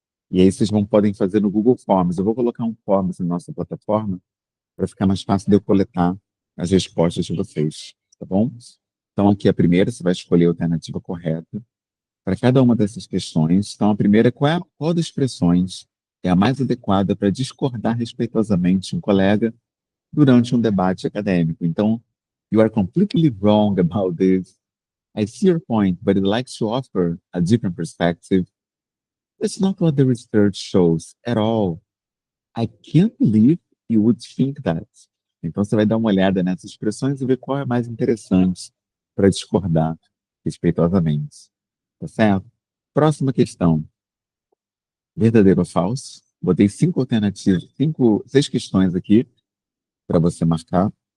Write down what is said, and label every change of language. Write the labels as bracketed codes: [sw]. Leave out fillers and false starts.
[pt] E aí vocês podem fazer no Google Forms. Eu vou colocar um Forms na nossa plataforma para ficar mais fácil de eu coletar as respostas de vocês, tá bom? Então aqui a primeira, você vai escolher a alternativa correta para cada uma dessas questões. Então a primeira é qual das expressões é a mais adequada para discordar respeitosamente um colega durante um debate acadêmico. Então, [en] you are completely wrong about this. I see your point, but I'd like to offer a different perspective. That's not what the research shows at all. I can't believe you would think that. [pt] Então, você vai dar uma olhada nessas expressões e ver qual é mais interessante para discordar respeitosamente. Tá certo? Próxima questão. Verdadeiro ou falso? Botei 5 alternativas, 6 questões aqui para você marcar.